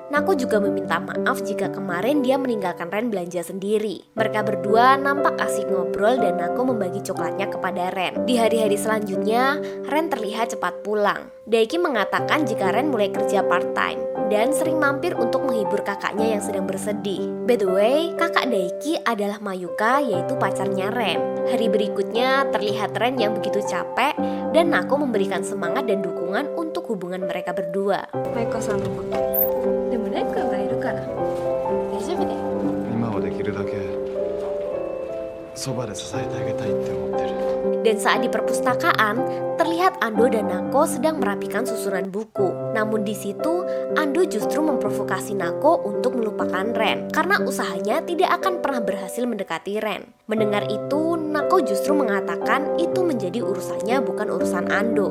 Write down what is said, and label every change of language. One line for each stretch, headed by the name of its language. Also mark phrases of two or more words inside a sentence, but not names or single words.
Indonesian: Nako juga meminta maaf jika kemarin dia meninggalkan Ren belanja sendiri. Mereka berdua nampak asik ngobrol dan Nako membagi coklatnya kepada Ren. Di hari-hari selanjutnya, Ren terlihat cepat pulang. Daiki mengatakan jika Ren mulai kerja part-time dan sering mampir untuk menghibur kakaknya yang sedang bersedih.
English: By the way,
Indonesian: kakak Daiki adalah Mayuka, yaitu pacarnya Ren. Hari berikutnya terlihat Ren yang begitu capek dan Nako memberikan semangat dan dukungan untuk hubungan mereka berdua.
Japanese: マイカさんのことでもレン君がいるから大丈夫だよ。今はできるだけそばで支えてあげたいって思ってる。
Indonesian: Dan saat di perpustakaan, terlihat Ando dan Nako sedang merapikan susunan buku. Namun di situ, Ando justru memprovokasi Nako untuk melupakan Ren karena usahanya tidak akan pernah berhasil mendekati Ren. Mendengar itu, Nako justru mengatakan itu menjadi urusannya bukan urusan Ando.